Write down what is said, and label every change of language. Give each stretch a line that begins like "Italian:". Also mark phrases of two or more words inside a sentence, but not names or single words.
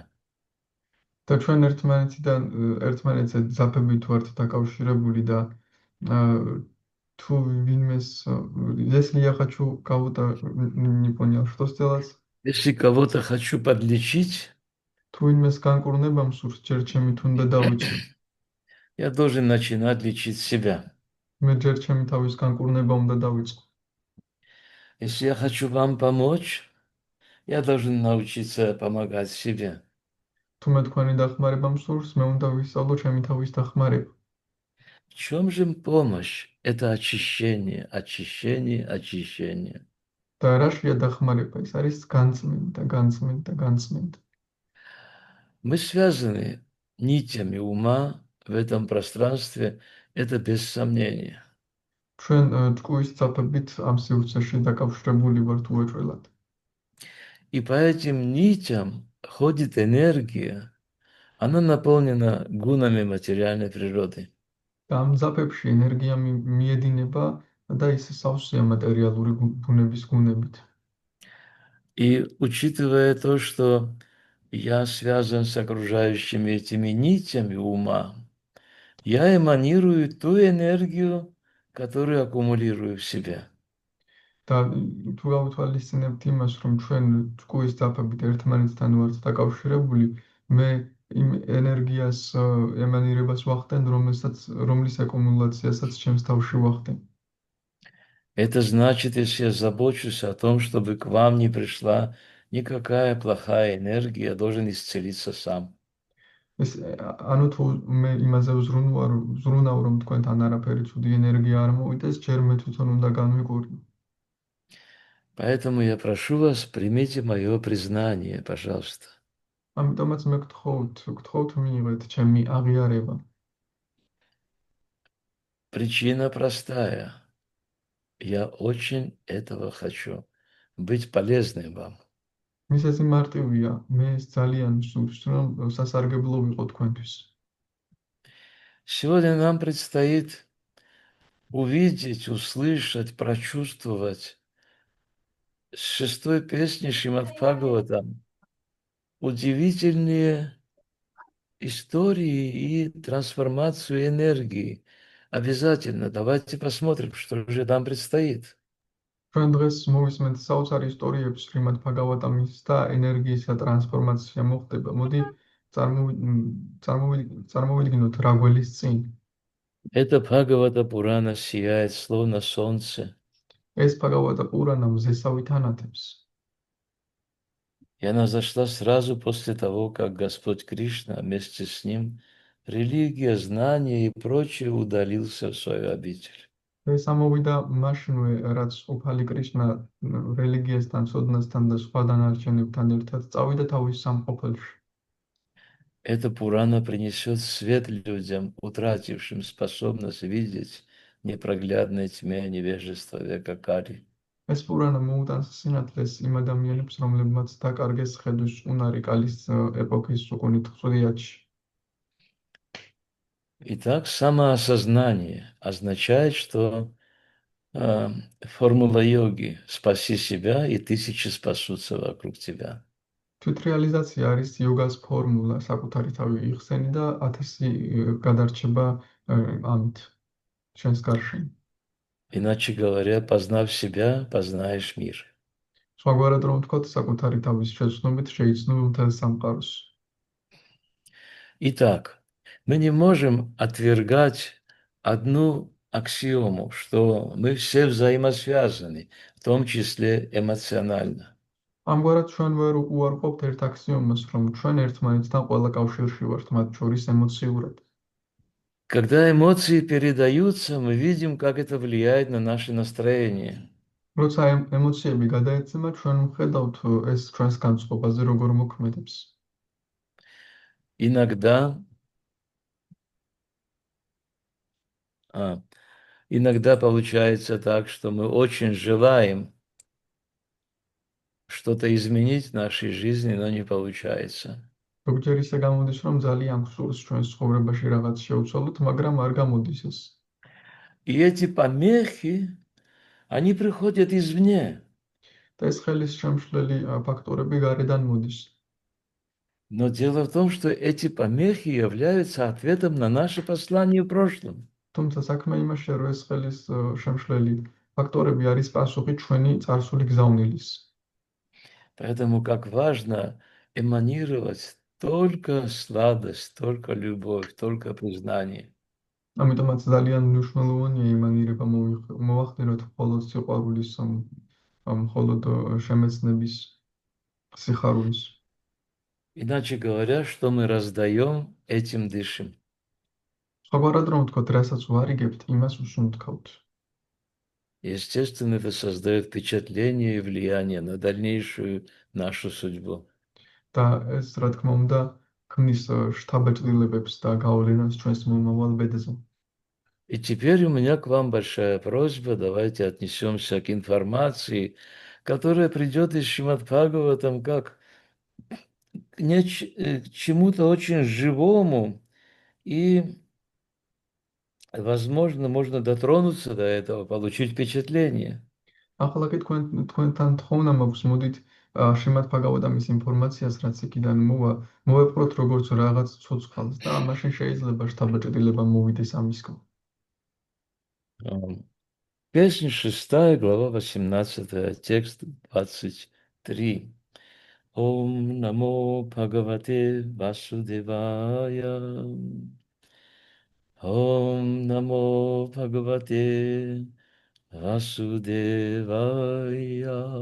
Georgian: და ჩვენ ერთმანეთზე ძაფებით ვართ დაკავშირებული და თუ ვინმეს
Russian: если я хочу кого-то не понял, что сделать? Если кого-то хочу подлечить,
Georgian: თუ ვინმეს განკურნება მსურს, ჯერ ჩემი თუნდა დავიწყო.
Russian: я должен начинать лечить себя.
Georgian: მე ჯერ ჩემი თავის განკურნება უნდა დავიწყო.
Russian: Если я хочу вам помочь, я должен научиться помогать себе.
Georgian: თუ მე თქვენი დახმარება მსურს, მე უნდა ვისწავლო ჩემი თავის დახმარება.
Russian: В чем же помощь? Это очищение, очищение, очищение.
Georgian: და რაშია დახმარება? ეს არის განწმენდა, განწმენდა, განწმენდა.
Russian: Мы связаны нитями ума в этом пространстве, это без сомнения.
Georgian: ჩვენ ჭკუის ძაფებით ამ სივრცეში დაკავშირებული ვართ უეჭველად.
Russian: И по этим нитям ходит энергия, она наполнена гунами материальной природы.
Georgian: და ამ ძაფებში ენერგია მიედინება და ის სავსეა მატერიალური ბუნების გუნებით.
Russian: И учитывая то, что я связан с окружающими этими нитями ума, я эманирую ту энергию, которую аккумулирую в себе.
Georgian: და თუ გავითვალისწინებთ იმას, რომ ჩვენ ჭკუის ძაფებით ერთმანეთთან ვართ დაკავშირებული, მე იმ ენერგიას ემანირებას ვახდენ, რომლის აკუმულაციასაც ჩემს თავში ვახდენ.
Russian: Это значит, если я забочусь о том, чтобы к вам не пришла никакая плохая энергия, я должен исцелиться сам.
Georgian: ეს ანუ თუ მე იმაზე ვზრუნავ, რომ თქვენთან არაფერი ცუდი ენერგია არ მოვიდეს, ჯერ მე თვითონ უნდა განვიკვირი.
Russian: Поэтому я прошу вас, примите мое признание, пожалуйста.
Georgian: ამიტომაც მე გთხოვთ მიიღეთ ჩემი აღიარება.
Russian: Причина простая. Я очень этого хочу. Быть полезным вам.
Georgian: მისესი მარტივია, მე ეს ძალიან სურს, რომ სასარგებლო ვიყო თქვენთვის.
Russian: Сегодня нам предстоит увидеть, услышать, прочувствовать с шестой песни Шримад Бхагаватам удивительные истории и трансформацию энергии. Обязательно давайте посмотрим, что же нам предстоит.
Georgian: ჩვენ დღეს მოვისმენთ საოცარ ისტორიებს რიმად ფაგავატამის და ენერგიისა ტრანსფორმაცია მოხდება. მოდი წარმოვიდგინოთ რა გველის წინ.
Russian: Это Бхагавата Пурана сияет, словно солнце.
Georgian: ეს ფაგავატა პურანა მზესავით ანათებს.
Russian: И она зашла сразу после того, как Господь Кришна вместе с ним религия, знания и прочее удалился в свою обитель.
Georgian: ეს ამოვიდა მაშინვე, რაც უფალი კრიშნა რელიგიასთან, სოდნასთან და სხვა დანარჩენებთან ერთად წავიდა თავის სამყოფელში.
Russian: Эта Пурана принесет свет людям, утратившим способность видеть в непроглядной тьме невежества века Кали.
Georgian: ეს პურანა მოუტანს სინათლეს იმ ადამიანებს, რომლებმაც დაკარგეს ხედვის უნარი კალის ეპოქის უკუნით ხვრიათში.
Russian: Итак, самоосознание означает, что формула йоги «спаси себя, и тысячи спасутся вокруг тебя».
Georgian: თვითრეალიზაცია არის იოგას ფორმულა, საკუთარი თავი იხსენი და 1000 გადარჩება ამით ჩვენს გარშემო.
Russian: Иначе говоря, познав себя, познаешь мир.
Georgian: სხვაგვარად რომ ვთქვათ, საკუთარი თავის შეცნობით შეიცნობ მთელ სამყაროს.
Russian: Итак, мы не можем отвергать одну аксиому, что мы все взаимосвязаны, в том числе эмоционально.
Georgian: ამგვარად ჩვენ ვერ უარყოფთ ერთ აქსიომას, რომ ჩვენ ერთმანეთთან ყველა კავშირში ვართ, მათ შორის ემოციურად.
Russian: Когда эмоции передаются, мы видим, как это влияет на наше настроение.
Georgian: როცა ემოციები გადაეცემა, ჩვენ ვხედავთ ეს ჩვენს განწყობაზე როგორ მოქმედებს.
Russian: Иногда, иногда получается так, что мы очень желаем что-то изменить в нашей жизни, но не получается.
Georgian: ზოგჯერ ისე გამოდის, რომ ძალიან გსურს ჩვენს ცხოვრებაში რაღაც შევცვალოთ, მაგრამ არ გამოდის ეს.
Russian: И эти помехи, они приходят извне.
Georgian: და ეს ხელის შემშლელი ფაქტორები გარედან მოდის.
Russian: Но дело в том, что эти помехи являются ответом на наше послание в прошлом.
Georgian: თუმცა საქმე იმაშია, რომ ეს ხელის შემშლელი ფაქტორები არის პასუხი ჩვენი წარსული გზავნილის.
Russian: Поэтому как важно эманировать только сладость, только любовь, только признание.
Georgian: ამიტომაც ძალიან მნიშვნელოვანია იმანირება მოვახდინოთ მხოლოდ სიყვარულის, მხოლოდ შემეცნების, სიხარულის.
Russian: Иначе говоря, что мы раздаем, этим дышим.
Georgian: სხვაგვარად რომ ვთქვათ, რასაც ვარიგებთ, იმას უსუნთქავთ.
Russian: Естественно, это создает впечатление и влияние на дальнейшую нашу судьбу.
Georgian: და ეს, რა თქმა უნდა, ქმნის შთაბეჭდილებებს და გავლენას ჩვენს მომავალ ბედზე.
Russian: И теперь у меня к вам большая просьба, давайте отнесемся к информации, которая придет из Шримад Бхагаватам как к чему-то очень живому, и, возможно, можно дотронуться до этого, получить впечатление.
Georgian: ახლა კი თქვენთან თხოვნა მაქვს, მოდით შრიმად ფაგავატამის информაციას, რაც იქიდან მოვა, მოვეპყროთ როგორც რაღაც ცოცხალს და მაშინ შეიძლება შთაბეჭდილება მოვიდეს ამისგან.
Russian: Песня 6, глава 18, текст 23.
Sanskrit: ॐ नमो भगवते वासुदेवाय. ॐ नमो भगवते वासुदेवाय.